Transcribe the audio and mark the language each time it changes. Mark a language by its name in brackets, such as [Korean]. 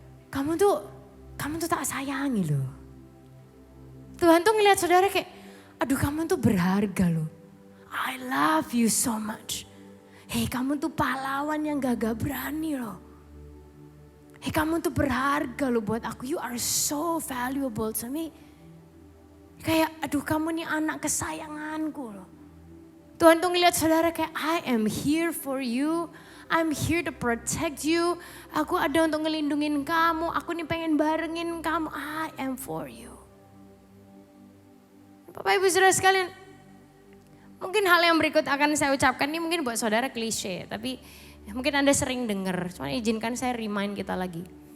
[Indonesian] Kamu tuh tak sayangi loh. Tuhan tuh ngeliat saudara kayak, aduh kamu tuh berharga loh. [English] I love you so much. [Indonesian] Hei kamu tuh pahlawan yang gagah berani loh. Hei kamu tuh berharga loh buat aku. [English] You are so valuable to me. [Indonesian] Kayak aduh kamu nih anak kesayanganku loh. Tuhan tuh ngeliat saudara kayak [English] I am here for you. I'm here to protect you. [Indonesian] Aku ada untuk ngelindungin kamu. Aku nih pengen barengin kamu. [English] I am for you. [Indonesian] Bapak Ibu Saudara sekalian. Mungkin hal yang berikut akan saya ucapkan ini mungkin buat saudara klise. Tapi mungkin Anda sering dengar. Cuma izinkan saya remind kita lagi.